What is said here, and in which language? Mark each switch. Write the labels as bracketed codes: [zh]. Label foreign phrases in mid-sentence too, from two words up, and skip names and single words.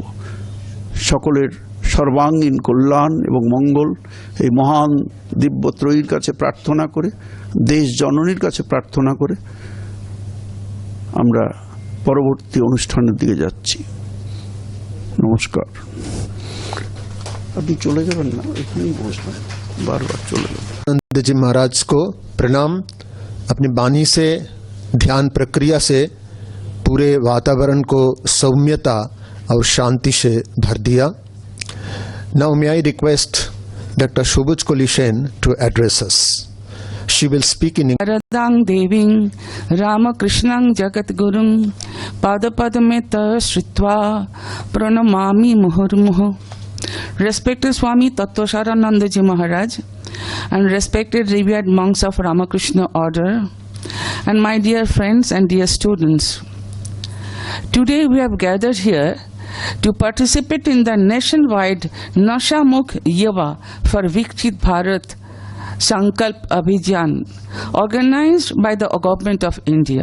[bn] সকলের সর্বাঙ্গীন কল্যাণ এবং মঙ্গল এই মহান দিব্যত্রয়ীর কাছে প্রার্থনা করে, দেশ জননীর কাছে প্রার্থনা করে আমরা পরবর্তী অনুষ্ঠানের দিকে যাচ্ছি। নমস্কার। আপনি চলে যাবেন না, এখানেই বসবেন, বারবার চলে যাবেন। [hi] आनंद जी महाराज को प्रणाम। अपनी वाणी से, ध्यान प्रक्रिया से पूरे वातावरण को सौम्यता और शांति से भर दिया। [en] Now may I request Dr. Shobhuj Kolishen to address us. She will speak in English. [sa] राधं देविं रामकृष्णं जगद्गुरुं पादपद्मे ते श्रित्वा प्रणमामि मुहुर्मुहुः. [en] Respected Swami Tattvasarananda Ji Maharaj and respected revered monks of Ramakrishna Order, and my dear friends and dear students, today we have gathered here to participate in the nationwide Nashamukh Yuva for Viksit Bharat Sankalp Abhijan organized by the Government of India.